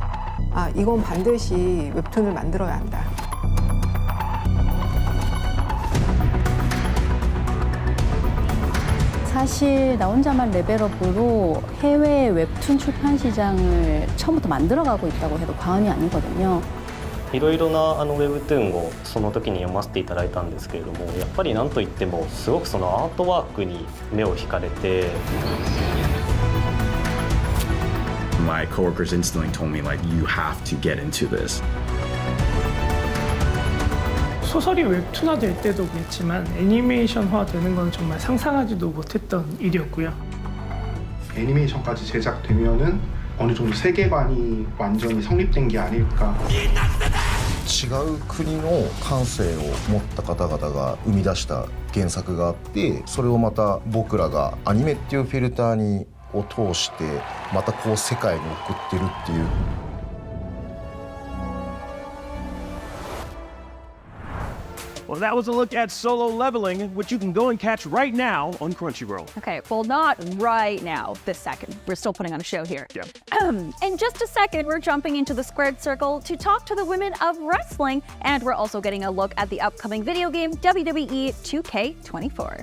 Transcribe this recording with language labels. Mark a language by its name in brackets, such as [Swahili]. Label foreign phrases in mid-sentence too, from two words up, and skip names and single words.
[Korean] 이건 반드시 웹툰을 만들어야 한다. 사실 나 혼자만 레벨업으로 해외 웹툰 출판 시장을 처음부터 만들어가고 있다고 해도 과언이 아니거든요. [Japanese] いろいろなウェブトゥーンをその時に読ませていただいたんですけれども、やっぱりなんといってもすごくそのアートワークに目を惹かれて。 [English] My coworkers instantly told me like you have to get into this. [Korean] 소설이 웹툰화될 때도 그렇지만 애니메이션화되는 건 정말 상상하지도 못했던 일이었고요. 애니메이션까지 제작되면은 어느 정도 세계관이 완전히 성립된 게 아닐까. [Japanese] 違う国の感性を持った方々が生み出した原作があって、それをまた僕らがアニメっていうフィルターにを通してまたこう世界に送ってるっていう。 [English] Well, that was a look at Solo Leveling, which you can go and catch right now on Crunchyroll. Okay, well, not right now, this second. We're still putting on a show here. Yeah. In just a second, we're jumping into the squared circle to talk to the women of wrestling, and we're also getting a look at the upcoming video game, WWE 2K24.